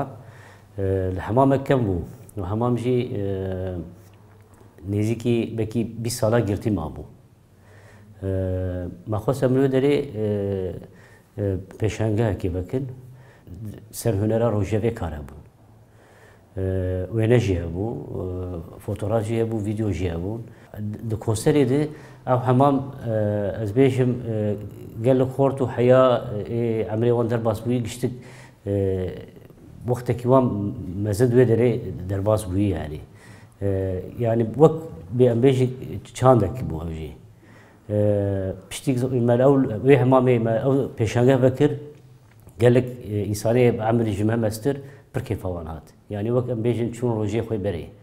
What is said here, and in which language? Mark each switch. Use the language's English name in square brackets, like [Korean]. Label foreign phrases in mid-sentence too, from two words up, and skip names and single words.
[Kurdish] Li hemamek kem bû. Hemam jî nêzîkî bekî 20 sala girtî mabû. Me xwestem li vê derê pêşangehekê bikin ser hunera rojevê kar hebûn. وێنەژی هەبوو فۆتۆراژی هەبوو ڤیدیۆژی هەبوو di konserê de ew hemam ez bêjim gelek xort û heya emirê wan derbas bûyî giştik wextekî wan meze wê derê derbas bûyî yani yani wek bê em bêjî çandekî bû ew jî piştî me ew wê hemamê me ew pêşangev vekir gelek însanê emirî ji me mestir pir kêfa wan hat yani wek em bêjin çûn rojê xwe berê